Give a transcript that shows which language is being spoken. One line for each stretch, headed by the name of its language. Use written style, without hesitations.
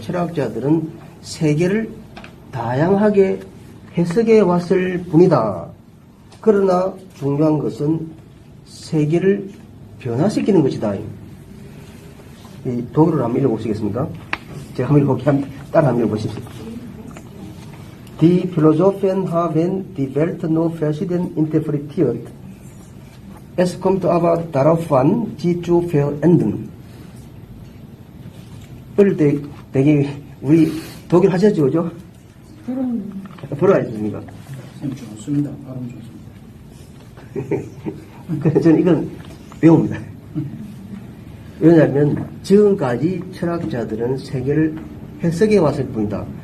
Korean: 철학자들은 세계를 다양하게 해석해 왔을 뿐이다. 그러나 중요한 것은 세계를 변화시키는 것이다. 이 독일어를 한번 읽어보시겠습니까? 제가 한번 읽어볼게요. 따라 한번 읽어보십시오.
German: Die Philosophen haben die Welt nur verschieden interpretiert. Es kommt aber darauf an, sie zu verändern.
Korean: 어릴 때 되게 우리 독일 하셨죠, 그죠? 불어하셨습니까? 좋습니다. 발음 좋습니다. 그래서 저는 이건 배웁니다. 왜냐하면 지금까지 철학자들은 세계를 해석해 왔을 뿐이다.